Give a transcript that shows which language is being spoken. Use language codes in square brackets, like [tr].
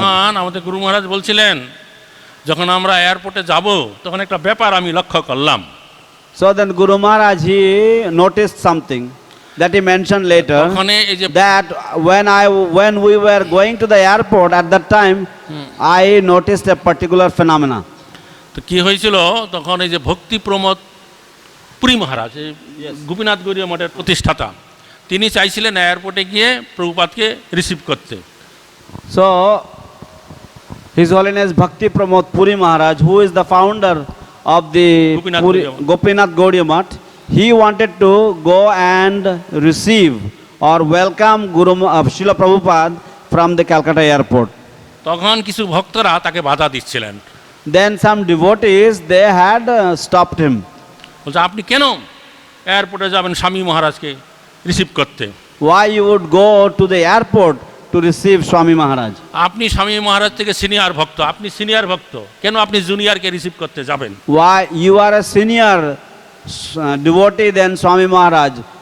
[bn] তখন আমাদের গুরু মহারাজ বলছিলেন যখন আমরা এয়ারপোর্টে যাব তখন একটা ব্যাপার আমি লক্ষ্য করলাম। [en] So then Guru Maharaj, he noticed something that he mentioned later, that when we were going to the airport at that time, I noticed a particular phenomena. [bn] তো কি হয়েছিল তখন এই যে ভক্তি প্রমোদ পুরী মহারাজ গোপীনাথ গৌরীয় মঠের প্রতিষ্ঠাতা তিনি চাইছিলেন এয়ারপোর্টে গিয়ে প্রভুপাদকে রিসিভ করতে। [en] So His Holiness Bhakti Pramod Puri Maharaj, who is the founder of the Gopinath Gaudiya Math, he wanted to go and receive or welcome Srila Prabhupada from the Calcutta airport. [bn] তখন কিছু ভক্তরা তাকে বাধা দিচ্ছিলেন। [en] Then some devotees, they had stopped him. [bn] বলছে আপনি কেন এয়ারপোর্টে যাবেন স্বামী মহারাজকে রিসিভ করতে? [en] Why you would go to the airport to receive Swami Maharaj? [bn] আপনি স্বামী মহারাজ থেকে সিনিয়র ভক্ত, আপনি সিনিয়র ভক্ত, কেন আপনি জুনিয়রকে রিসিভ করতে যাবেন? [en] Why you are a senior devotee than Swami Maharaj?